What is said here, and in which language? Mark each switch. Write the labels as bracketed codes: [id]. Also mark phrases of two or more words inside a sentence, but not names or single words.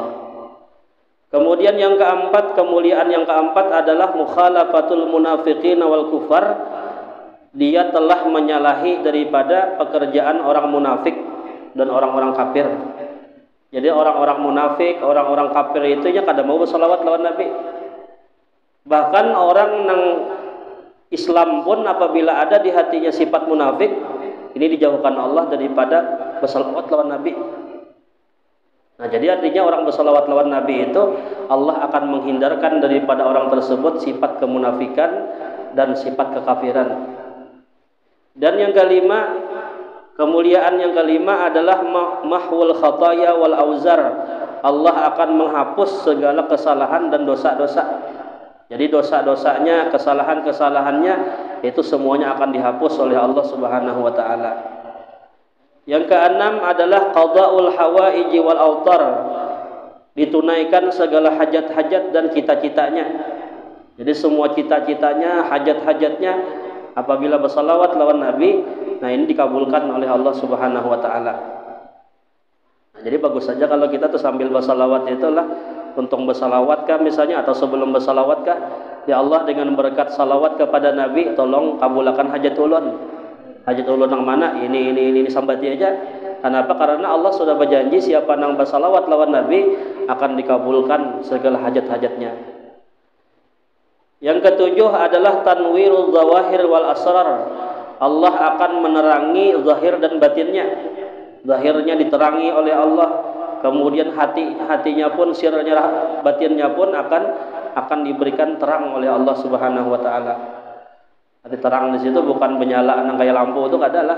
[id] Kemudian yang keempat, kemuliaan yang keempat adalah [ar] مخالفة المنافقين والكفار. [id] Dia telah menyalahi daripada pekerjaan orang munafik dan orang-orang kafir. [bjn] Jadi orang-orang munafik, orang-orang kafir itu nya kada mau bersalawat lawan Nabi. [id] Bahkan orang nang Islam pun apabila ada di hatinya sifat munafik, ini dijauhkan Allah daripada bersalawat lawan Nabi. Nah, jadi artinya orang bersalawat lawan Nabi itu Allah akan menghindarkan daripada orang tersebut sifat kemunafikan dan sifat kekafiran. Dan yang kelima, kemuliaan yang kelima adalah [ar] محو الخطايا والأوزار. [id] Allah akan menghapus segala kesalahan dan dosa-dosa. Jadi dosa-dosanya, kesalahan-kesalahannya itu semuanya akan dihapus oleh Allah [ar] سبحانه وتعالى. [id] Yang keenam adalah [ar] قضاء الحوائج والأوطار. [id] Ditunaikan segala hajat-hajat dan cita-citanya. Jadi semua cita-citanya, hajat-hajatnya apabila bersalawat lawan Nabi, nah ini dikabulkan oleh Allah [ar] سبحانه وتعالى. [id] Nah, jadi bagus saja kalau kita tuh sambil bersalawat itulah untuk bersalawat kah misalnya atau sebelum bersalawat kah, ya Allah dengan berkat salawat kepada Nabi tolong kabulkan hajat ulun. Hajat ulun yang mana? Ini sambati aja. Kenapa? Karena Allah sudah berjanji siapa nang bersalawat lawan Nabi akan dikabulkan segala hajat-hajatnya. Yang ketujuh adalah [ar] تنوير الظواهر والأسرار. [id] Allah akan menerangi zahir dan batinnya. Zahirnya diterangi oleh Allah. Kemudian hatinya pun, sirnya, batinnya pun akan diberikan terang oleh Allah [ar] سبحانه وتعالى. [id] Arti terang di situ bukan menyala kayak lampu, itu enggak ada lah.